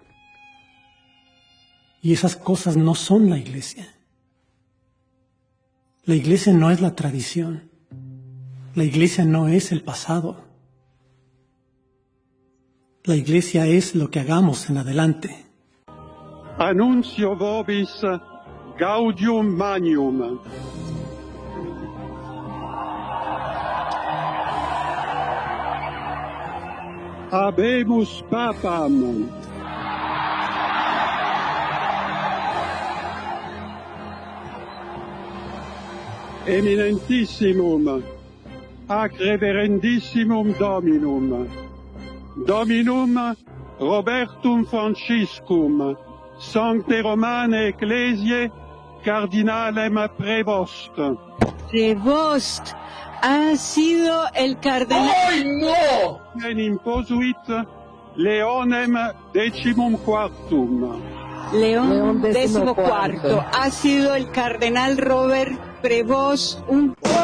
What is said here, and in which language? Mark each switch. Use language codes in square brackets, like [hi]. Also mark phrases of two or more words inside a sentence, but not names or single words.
[es] Y esas cosas no son la Iglesia. La Iglesia no es la tradición. La Iglesia no es el pasado. La Iglesia es lo que hagamos en adelante. [la] Annuncio vobis gaudium magnum. Habemus papam. Eminentissimum, ac reverendissimum Dominum, Dominum Robertum Franciscum, Sancte Romane Ecclesiae, Cardinalem Prevost. [es] Prevost ha sido el cardenal. ¡Ay, no! [la] En imposuit Leonem decimum quartum. [es] León XIV ha sido el cardenal Robert Prevost, un